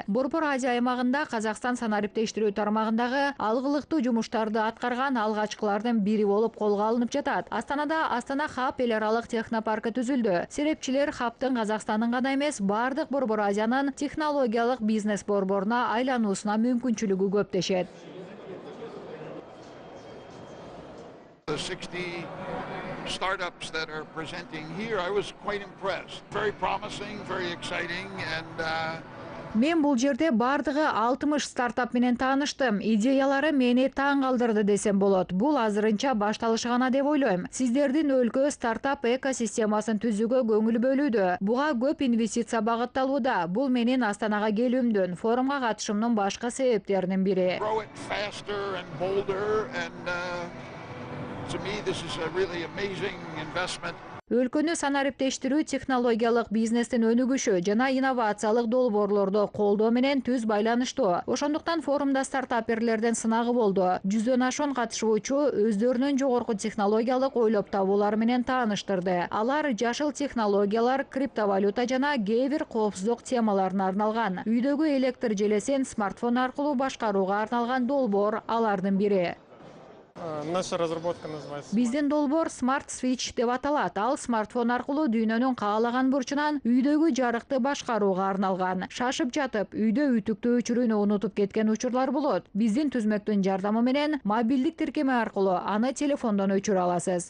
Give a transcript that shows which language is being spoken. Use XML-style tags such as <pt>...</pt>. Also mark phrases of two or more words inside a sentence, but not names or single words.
<ky>Борбор Азия аймагында Казакстан санариптештирүү тармагындагы алгылыктуу жумуштарды аткарган алгачкылардын бири болуп колго алынып жатат. Астанада Астана Хаб эл аралык технопаркы түзүлдү. Серепчилер Хабтын Казакстандын гана эмес, бардык Борбор Азиянын технологиялык бизнес борборуна айлануусуна мүмкүнчүлүгү көп дешет.</ky> <en>The 60 startups that are presenting here, I was quite impressed. Very promising, very exciting, and</en> <ky>Мен бул жерде бардыгы 60 стартап менен тааныштым. Идеялары мени таң калтырды десем болот. Бул азырынча башталышы гана деп ойлойм. Сиздердин өлкө стартап экосистемасын түзүүгө көңүл бөлүүдө. Буга көп инвестиция багытталууда. Бул менин Астанага келүүмдүн, форумга катышымдын башка себептеринин бири.</ky> <en>grow it faster and bolder, and to me this is a really amazing investment.</en> <ky>Өлкөнү санариптештирүү технологиялык бизнестин өнүгүшү жана инновациялык долбоорлорду колдоо менен түз байланыштуу. Ошондуктан форумда стартаперлердин сынагы болду. 100дөн ашуун катышуучу өздөрүнүн жогорку технологиялык ойлоп табуулары менен тааныштырды. Алар жашыл технологиялар, криптовалюта жана кээ бир коопсуздук темаларына арналган. Үйдөгү электр желесин смартфон аркылуу башкарууга арналган долбоор алардын бири.</ky> <ru>Наша разработка называется.</ru> <ky>Биздин долбоор Smart Switch деп аталат. Ал смартфон аркылуу дүйнөнүн каалаган бурчунан үйдөгү жарыкты башкарууга арналган. Шашып жатып, үйдө үтүктү өчүрүүнү унутуп кеткен учурлар болот. Биздин түзмөктүн жардамы менен мобилдик тиркеме аркылуу аны телефондон өчүрө аласыз.</ky>